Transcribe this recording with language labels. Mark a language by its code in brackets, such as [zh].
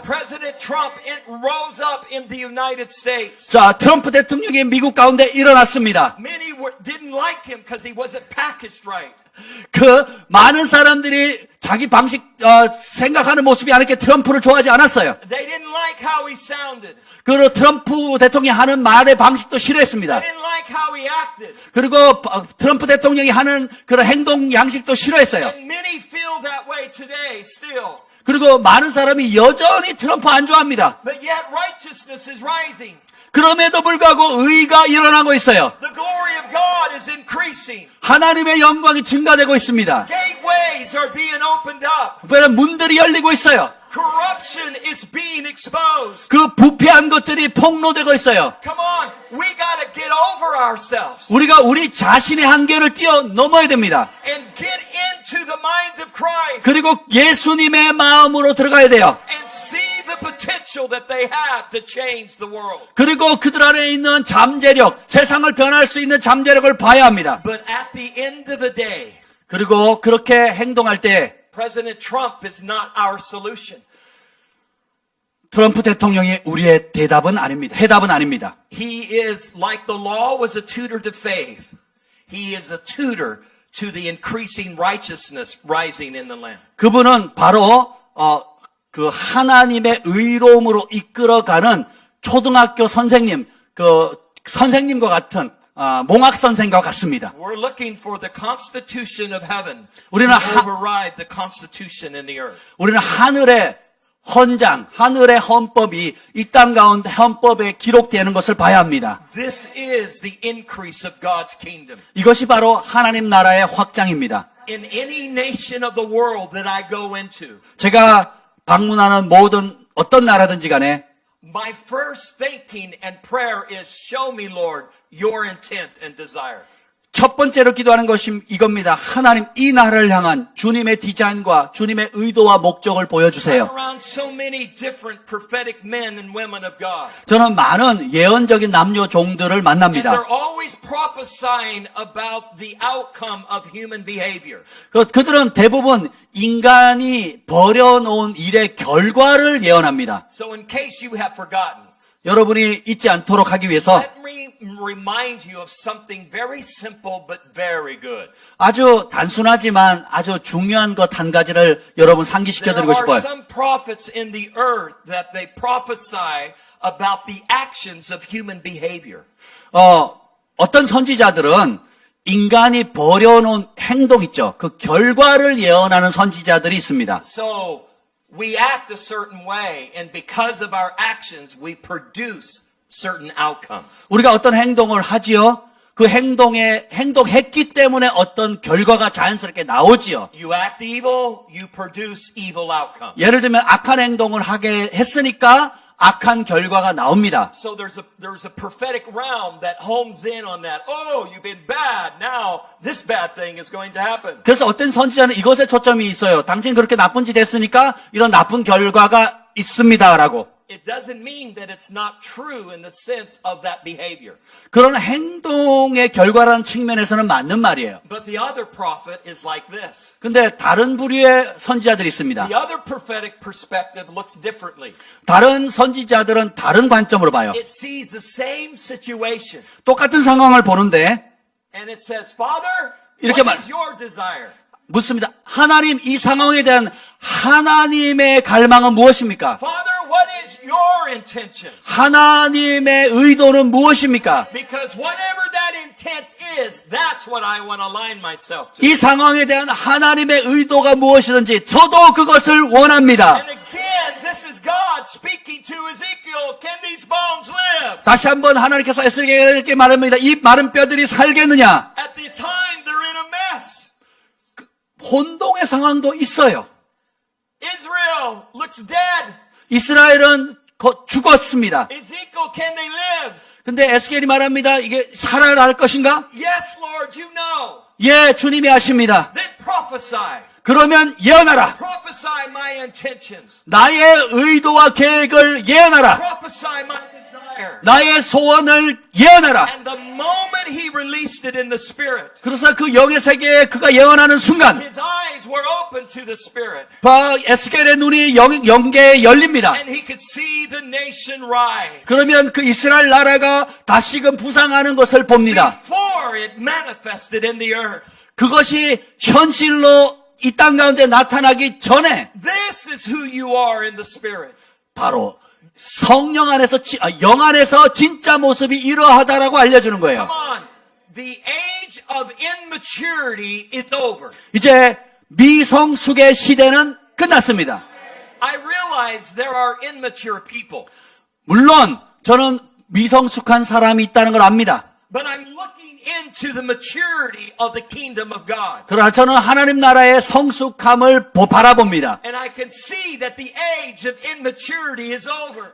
[en] President Trump rose up in the United States. [ko] 자, 트럼프 대통령이 미국 가운데 일어났습니다. [en] Many didn't like him because he wasn't packaged right. [ko] 그 많은 사람들이 자기 방식 생각하는 모습이 아니게 트럼프를 좋아하지 않았어요. [en] They didn't like how he sounded. [ko] 그리고 트럼프 대통령이 하는 말의 방식도 싫어했습니다. [en] They didn't like how he acted. [ko] 그리고 트럼프 대통령이 하는 그런 행동 양식도 싫어했어요. [en] And many feel that way today still. [ko] 그리고 많은 사람이 여전히 트럼프 안 좋아합니다. [en] But yet righteousness is rising. [ko] 그럼에도 불구하고 의가 일어나고 있어요. [en] The glory of God is increasing. [ko] 하나님의 영광이 증가되고 있습니다. [en] Gateways are being opened up. [ko] 왜냐면 문들이 열리고 있어요. [en] Corruption is being exposed. [ko] 그 부패한 것들이 폭로되고 있어요. [en] Come on, we got to get over ourselves [ko] 우리가 우리 자신의 한계를 뛰어넘어야 됩니다. [en] and get into the mind of Christ [ko] 그리고 예수님의 마음으로 들어가야 돼요. [en] and see the potential that they have to change the world. [ko] 그리고 그들 안에 있는 잠재력, 세상을 변할 수 있는 잠재력을 봐야 합니다. [en] But at the end of the day, [ko] 그리고 그렇게 행동할 때 [en] President Trump is not our solution. [ko] 트럼프 대통령이 우리의 대답은 아닙니다. 해답은 아닙니다. [en] He is like the law was a tutor to faith. He is a tutor to the increasing righteousness rising in the land. [ko] 그분은 바로 그 하나님의 의로움으로 이끌어가는 초등학교 선생님, 그 선생님과 같은 몽학 선생과 같습니다. [en] We're looking for the constitution of heaven to [ko] 우리는 [en] override the constitution in the earth. [ko] 우리는 하늘의 헌장, 하늘의 헌법이 이 땅 가운데 헌법에 기록되는 것을 봐야 합니다. [en] This is the increase of God's kingdom. [ko] 이것이 바로 하나님 나라의 확장입니다. [en] In any nation of the world that I go into, [ko] 제가 방문하는 모든 어떤 나라든지 간에 [en] my first thinking and prayer is, show me, Lord, your intent and desire. [ko] 첫 번째로 기도하는 것이 이겁니다. 하나님, 이 나라를 향한 주님의 디자인과 주님의 의도와 목적을 [en] I'm [ko] 보여주세요. [en] around so many different prophetic men and women of God. [ko] 저는 많은 예언적인 남녀 종들을 [en] And [ko] 만납니다. [en] they're always prophesying about the outcome of human behavior. [ko] 그들은 대부분 인간이 벌여놓은 일의 결과를 예언합니다. [en] So in case you have forgotten, [ko] 여러분이 잊지 않도록 하기 위해서 [en] let me remind you of something very simple but very good. [ko] 아주 단순하지만 아주 중요한 것 한 가지를 여러분 상기시켜 [en] There [ko] 드리고 [en] are some prophets in the earth that they prophesy about the actions of human behavior. [ko] 어떤 선지자들은 인간이 벌여놓은 행동 있죠. 그 결과를 예언하는 선지자들이 있습니다. [en] So we act a certain way, and because of our actions, we produce certain outcomes. [ko] 우리가 어떤 행동을 하지요? 그 행동했기 때문에 어떤 결과가 자연스럽게 나오지요. [en] You act evil, you produce evil outcomes. [ko] 예를 들면 악한 행동을 하게 했으니까 악한 결과가 나옵니다. [en] So there's a prophetic realm that homes in on that. Oh, you've been bad. Now this bad thing is going to happen. [ko] 그래서 어떤 선지자는 이것에 초점이 있어요. 당신 그렇게 나쁜 짓 했으니까 이런 나쁜 결과가 있습니다라고. [en] It doesn't mean that it's not true in the sense of that behavior. [ko] 그런 행동의 결과라는 측면에서는 맞는 말이에요. [en] But the other prophet is like this. [ko] 근데 다른 부류의 선지자들이 있습니다. [en] The other prophetic perspective looks differently. [ko] 다른 선지자들은 다른 관점으로 봐요. [en] It sees the same situation. [ko] 똑같은 상황을 보는데 [en] And it says, Father, [ko] 이렇게 [en] what is your desire? [ko] 묻습니다. 하나님, 이 상황에 대한 하나님의 갈망은 무엇입니까? [en] Father, what is your intention? [ko] 하나님의 의도는 무엇입니까? [en] Because whatever that intent is, that's what I want to align myself to. [ko] 이 상황에 대한 하나님의 의도가 무엇이든지 저도 그것을 원합니다. [en] And again, this is God speaking to Ezekiel. Can these bones live? [ko] 다시 한번 하나님께서 에스겔에게 말합니다. 이 마른 뼈들이 살겠느냐? [en] At the time, they're in a mess. [ko] 혼동의 상황도 있어요. [en] Israel looks dead. [ko] 이스라엘은 죽었습니다. [en] Ezekiel, can they live? [ko] 근데 에스겔이 말합니다. 이게 살아날 것인가? [en] Yes, Lord, you know. [ko] 예, 주님이 아십니다. [en] Then prophesy. [ko] 그러면 예언하라. [en] Prophesy my intentions. [ko] 나의 의도와 계획을 예언하라. [en] Prophesy my desire. [ko] 나의 소원을 예언하라. [en] And the moment he released it in the Spirit, [ko] 그래서 그 영의 세계에 그가 예언하는 순간 [en] his eyes were open to the Spirit. [ko] 에스겔의 눈이 영계에 열립니다. [en] And he could see the nation rise. [ko] 그러면 그 이스라엘 나라가 다시금 부상하는 것을 봅니다. [en] Before it manifested in the earth. [ko] 그것이 현실로 이 땅 가운데 나타나기 전에 [en] This is who you are in the Spirit. [ko] 바로 성령 안에서 영 안에서 진짜 모습이 이러하다라고 알려주는 거예요. [en] Come on. The age of immaturity is over. [ko] 이제 미성숙의 시대는 끝났습니다. [en] I realize there are immature people, [ko] 물론 저는 미성숙한 사람이 있다는 걸 압니다. [en] but I'm looking into the maturity of the kingdom of God. [ko] 그러나 저는 하나님 나라의 성숙함을 바라봅니다. [en] And I can see that the age of immaturity is over.